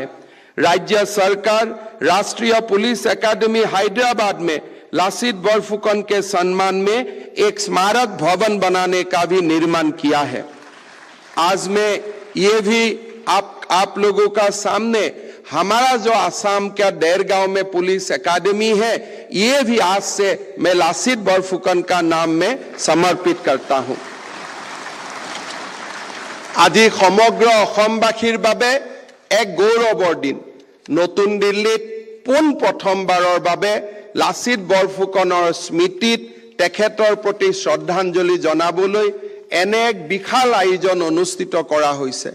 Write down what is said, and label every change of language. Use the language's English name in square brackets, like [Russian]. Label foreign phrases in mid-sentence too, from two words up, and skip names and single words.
[Hindi] राज्य सरकार राष्ट्रीय पुलिस अकादमी हैदराबाद में लासित बरफुकन के सम्मान में एक स्मारक भवन बनाने का भी निर्माण किया है। आज मैं ये भी आप लोगों का सामने हमारा जो आसाम का देरगांव में पुलिस अकादमी है, ये भी आज से मैं लासित बरफुकन का नाम में समर्पित करता हूं। [Assamese] আজি সমগ্ৰ অসমবাসীৰ বাবে এক গৌৰৱৰ দিন। নতুন দিল্লীত পোন প্ৰথমবাৰৰ বাবে লাচিত বৰফুকনৰ স্মৃতিত তেখেতৰ প্ৰতি শ্ৰদ্ধাঞ্জলি জনাবলৈ এনে এক বিশাল আয়োজন অনুষ্ঠিত কৰা হৈছে।